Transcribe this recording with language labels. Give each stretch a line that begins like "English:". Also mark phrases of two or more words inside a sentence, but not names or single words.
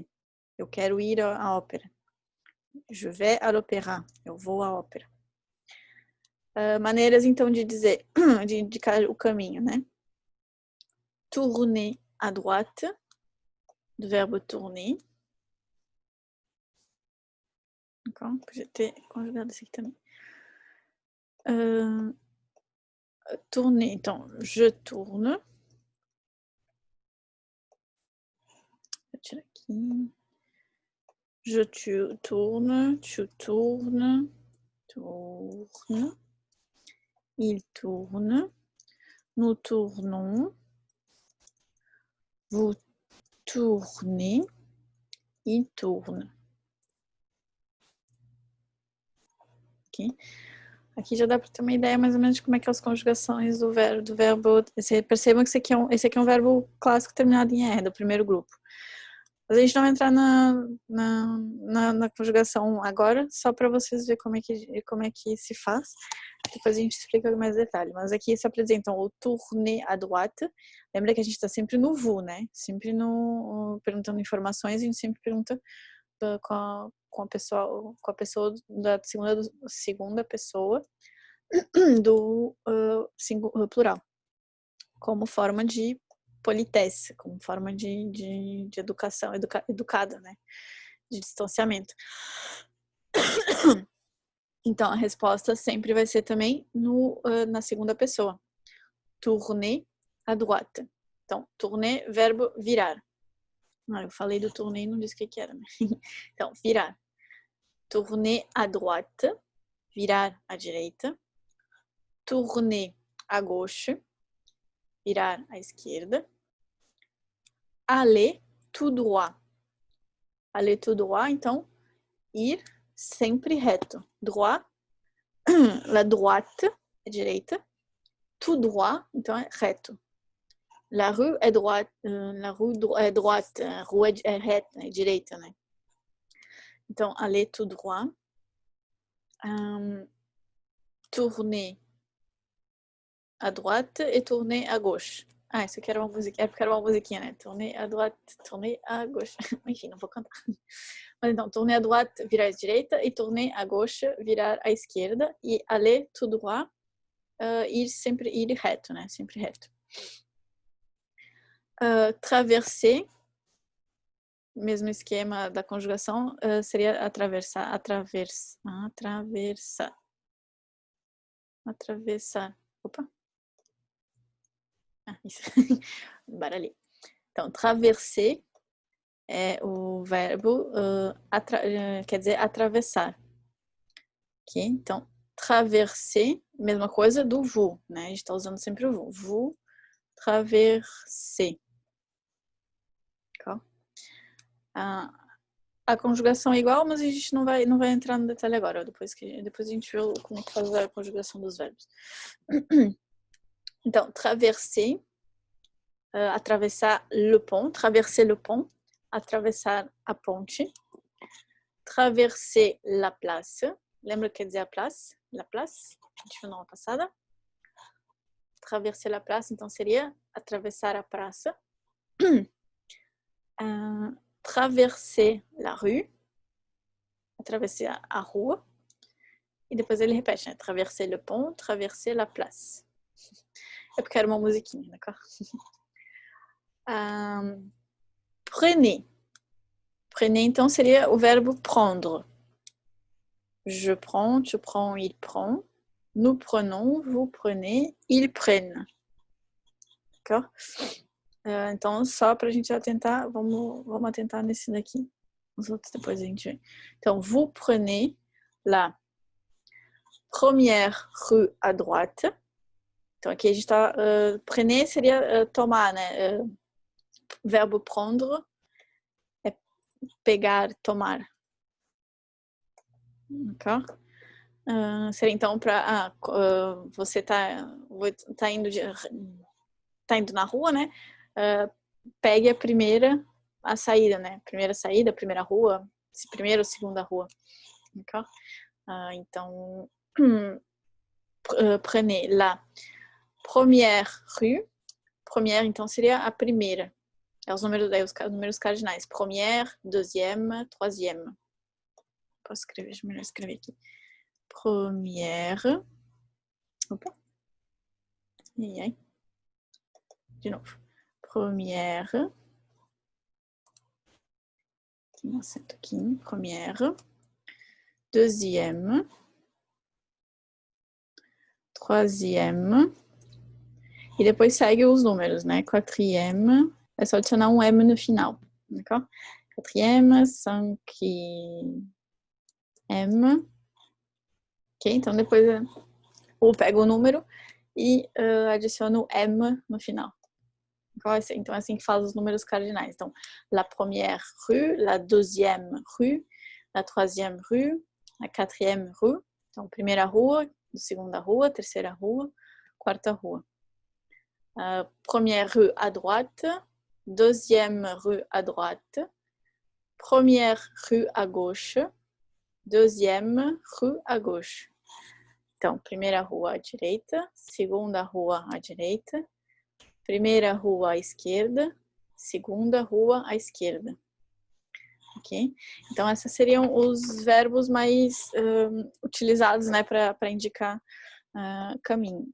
Portuguese: Eu quero ir à ópera.
French: Je vais à l'opéra.
Portuguese: Eu vou à ópera. Maneiras, então, de dizer, de indicar o caminho, né?
French: Tourner à droite,
Portuguese: do verbo tourner.
French: D'accord?
Portuguese: Podia ter conjugado isso aqui também.
French: Tourner, então, je tourne.
Portuguese: Vou tirar aqui.
French: Je tourne, tu tournes, tourne. Il tourne. Nous tournons. Vous tournez. Il tourne. Ok?
Portuguese: Aqui já dá para ter uma ideia mais ou menos de como é que é as conjugações do verbo. Percebam que esse aqui é um verbo clássico terminado em R, do primeiro grupo. Mas a gente não vai entrar na conjugação agora, só para vocês verem como é que se faz. Depois a gente explica com mais detalhe. Mas aqui se apresentam o
French: tourner à droite.
Portuguese: Lembra que a gente está sempre no vous, né? Sempre perguntando informações, a gente sempre pergunta com a pessoa da segunda pessoa do plural, como forma de politesse, como forma de educação, educada, né? De distanciamento. Então, a resposta sempre vai ser também na segunda pessoa.
French: Tourner à droite.
Portuguese: Então, tourner, verbo virar. Eu falei do tourner e não disse o que era, né? Então, virar.
French: Tourner à droite,
Portuguese: virar à direita.
French: Tourner à gauche,
Portuguese: virar à esquerda.
French: Aller tout droit. Aller tout droit,
Portuguese: então, ir sempre reto.
French: Droit, la droite
Portuguese: é direita.
French: Tout droit,
Portuguese: então é reto.
French: La rue
Portuguese: é droite, é droite, a rua é reta, é direita, né? Então,
French: aller tout droit. Tourner à droite et tourner à gauche.
Portuguese: Isso aqui era uma musiquinha, porque era uma musiquinha, né?
French: Tourner à droite, tourner à gauche.
Portuguese: Enfim, não vou cantar. Mas então,
French: tourner à droite,
Portuguese: virar à direita, e
French: tourner à gauche,
Portuguese: virar à esquerda, e
French: aller tout droit,
Portuguese: ir reto, né? Sempre reto. Traverser, mesmo esquema da conjugação, seria atravessar, atravessar. Opa. Isso. Baralhei. Então, traverser é o verbo, quer dizer atravessar. Ok? Então, traverser, mesma coisa do vous, né? A gente está usando sempre o vous.
French: Vous traverser. Ok?
Portuguese: A conjugação é igual, mas a gente não vai entrar no detalhe agora. Depois a gente vê como é que faz a conjugação dos verbos. Então,
French: traverser, atravessar le pont, traverser le pont,
Portuguese: atravessar a ponte,
French: traverser la place.
Portuguese: Lembra que quer dizer a place?
French: La place,
Portuguese: a gente viu na aula passada.
French: Traverser la place,
Portuguese: então seria atravessar a praça.
French: Traverser la rue,
Portuguese: atravessar a rua. E depois ele repete, né?
French: Traverser le pont, traverser la place.
Portuguese: É porque era uma musiquinha,
French: d'accord? Prenez. Prenez,
Portuguese: então, seria o verbo prendre.
French: Je prends, tu prends, il prend. Nous prenons, vous prenez, ils prennent. D'accord?
Portuguese: Então, só para a gente atentar, vamos atentar nesse daqui. Os outros depois a gente vê. Então,
French: vous prenez la première rue à droite.
Portuguese: Então, aqui a gente está... prenez seria tomar, né? Verbo prendre é pegar, tomar. Ok? Seria então para... você tá indo na rua, né? Pegue a saída, né? Primeira saída, primeira rua, primeira ou segunda rua. Ok? Então,
French: prenez la première rue. Première,
Portuguese: então, seria a primeira. É os números cardinais.
French: Première, deuxième, troisième.
Portuguese: Posso escrever? Deixa eu escrever aqui. Première. Opa. E aí? De novo. Première. Aqui no acento aqui.
French: Première. Deuxième. Troisième.
Portuguese: E depois segue os números, né?
French: Quatrième.
Portuguese: É só adicionar um M no final.
French: D'accord? Quatrième, cinquième. Ok?
Portuguese: Então depois ou pega o número e adiciona o M no final. Então é assim que faz os números cardinais. Então,
French: la première rue, la deuxième rue, la troisième rue, la quatrième rue.
Portuguese: Então, primeira rua, segunda rua, terceira rua, quarta rua.
French: Première rue à droite, deuxième rue à droite, première rue à gauche, deuxième rue à gauche.
Portuguese: Então, primeira rua à direita, segunda rua à direita, primeira rua à esquerda, segunda rua à esquerda. Ok? Então, esses seriam os verbos mais utilizados, né, para indicar caminho.